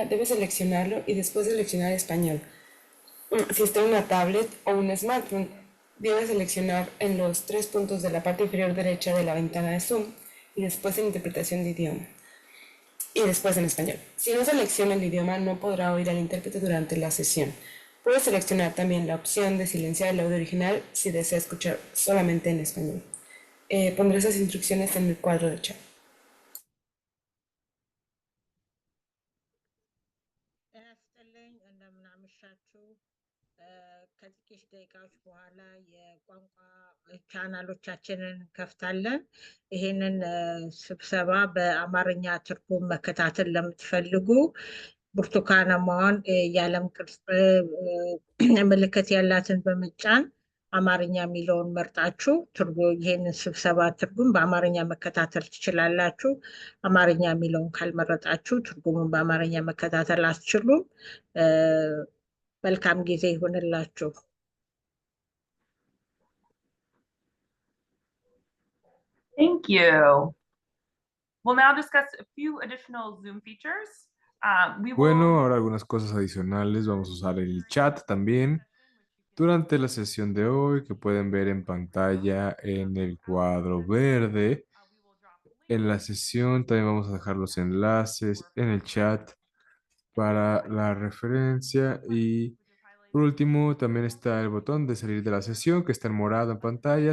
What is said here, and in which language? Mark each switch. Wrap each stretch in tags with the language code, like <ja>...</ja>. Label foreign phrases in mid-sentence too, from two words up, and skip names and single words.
<es>Debe seleccionarlo y después seleccionar español. Si está en una tablet o un smartphone, debe seleccionar en los tres puntos de la parte inferior derecha de la ventana de Zoom y después en interpretación de idioma y después en español. Si no selecciona el idioma, no podrá oír al intérprete durante la sesión. Puede seleccionar también la opción de silenciar el audio original si desea escuchar solamente en español. Pondré esas instrucciones en el cuadro de chat.</es> <am>ያስጥልኝ እንደምናመሻችሁ ከጥቂት ደቂቃዎች በኋላ የቋንቋ ቻናሎቻችንን እንከፍታለን። ይህንን ስብሰባ በአማርኛ ትርጉም መከታተል ለምትፈልጉ ብርቱካናማዋን የዓለም ቅርጽ ምልክት ያላትን በመጫን አማርኛ የሚለውን መርጣችሁ ይህንን ስብሰባ ትርጉም በአማርኛ መከታተል ትችላላችሁ። አማርኛ የሚለውን ካልመረጣችሁ ትርጉሙን በአማርኛ መከታተል አትችሉም። መልካም ጊዜ ይሁንላችሁ።</am> <en>Thank you. We'll now discuss a few additional Zoom features.</en> <es>Bueno, ahora algunas cosas adicionales. Vamos a usar el chat también durante la sesión de hoy que pueden ver en pantalla en el cuadro verde. En la sesión también vamos a dejar los enlaces en el chat para la referencia y por último también está el botón de salir de la sesión que está en morado en pantalla.</es>